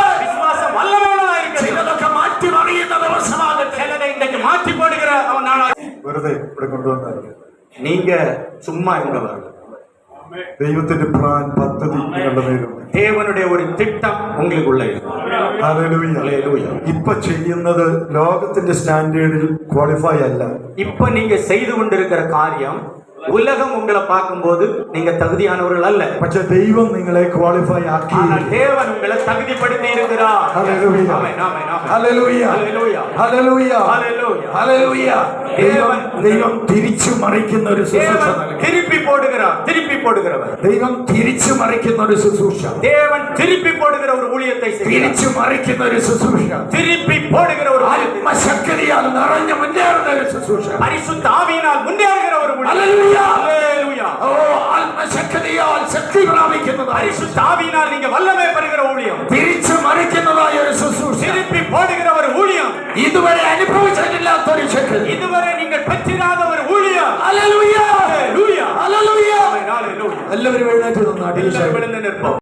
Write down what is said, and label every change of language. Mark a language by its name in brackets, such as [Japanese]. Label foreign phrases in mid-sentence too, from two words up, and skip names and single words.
[Tamil] விசுவாசம் வல்லமையுள்ளதாயிருக்கிறது. [Malayalam] ചിലതൊക്കെ മാറ്റിമറിയുന്ന ദിവസമാകട്ടെ. [Tamil] சிலதை இன்றைக்கு மாற்றி போடுகிற நாளாக. [Malayalam] വെറുതെ ഇവിടെ കൊണ്ടുവന്നായിരുന്നു. [Tamil] நீங்க சும்மா இங்க வரல. [Malayalam] ദൈവത്തിന്റെ പ്ലാൻ, പദ്ധതി നിങ്ങളുടെ മേലുണ്ട്. [Tamil] தேவனுடைய ஒரு திட்டம் உங்களுக்குள்ள இருக்கு. [Malayalam] ഹല്ലേലൂയ. [Tamil] ஹல்லேலூயா. [Malayalam] ഇപ്പൊ ചെയ്യുന്നത് ലോകത്തിന്റെ സ്റ്റാൻഡേർഡിൽ ക്വാളിഫൈ അല്ല. [Tamil] இப்ப நீங்க செய்து கொண்டிருக்கிற காரியம் உலகம் உங்களை பார்க்கும்போது நீங்க தகுதியானவர்கள் அல்ல. [Malayalam] പക്ഷെ ദൈവം നിങ്ങളെ ക്വാളിഫൈ ആക്കി. [Tamil] ஆனால் தேவன் உங்களை தகுதிப்படுத்தி இருக்கிறார். [Malayalam] ഹല്ലേലൂയ. [Tamil] ஆமென் ஆமென் ஆமென். [Malayalam] ഹല്ലേലൂയ. [Tamil] ஹல்லேலூயா. [Malayalam] ഹല്ലേലൂയ. [Tamil] ஹல்லேலூயா. [Malayalam] ഹല്ലേലൂയ. ദൈവം തിരിച്ചു മറിക്കുന്ന ഒരു ശുശ്രൂഷ [Tamil] தேவன் [Malayalam] നൽകി. [Tamil] திருப்பி போடுகிறார். திருப்பி போடுகிறவர். [Malayalam] ദൈവം തിരിച്ചു മറിക്കുന്ന ഒരു ശുശ്രൂഷ, [Tamil] தேவன் திருப்பி போடுகிற ஒரு ஊழியத்தை செய்கிறார். [Malayalam] തിരിച്ചു മറിക്കുന്ന ഒരു ശുശ്രൂഷ, [Tamil] திருப்பி போடுகிற ஒரு ஊழியத்தை. [Malayalam] ആത്മശക്തിയാൽ നിറഞ്ഞു മുന്നേറുന്ന ഒരു ശുശ്രൂഷ. [Tamil] பரிசுத்த ஆவியினால் முன்னேறுகிற ஒரு ஊழியம். [Malayalam] ഹല്ലേലൂയ. [Tamil] ஹல்லேலூயா. [Malayalam] ഓ, ആത്മശക്തിയാൽ ശക്തി പ്രാപിക്കുന്നതായി, [Tamil] பரிசுத்த ஆவியினால் நீங்க வல்லமை பெறுகிற ஊழியம். [Malayalam] തിരിച്ചു മറിക്കുന്നതായ ഒരു ശുശ്രൂഷ, [Tamil] திருப்பி போடுகிற ஒரு ஊழியம். [Malayalam] ഇതുവരെ അനുഭവിച്ചിട്ടില്ലാത്ത ഒരു ശക്തി. [Tamil] இதுவரை நீங்கள் பெற்றிராத ஒரு ஊழியம். [Malayalam] ഹല്ലേലൂയ. [Tamil] ஹல்லேலூயா. [Malayalam] ഹല്ലേലൂയ. [Tamil] ஹல்லேலூயா. [Malayalam] എല്ലാവരും എഴുന്നേറ്റ് നിന്നാ [Tamil] எல்லாரும் எழுந்து நிற்போம்.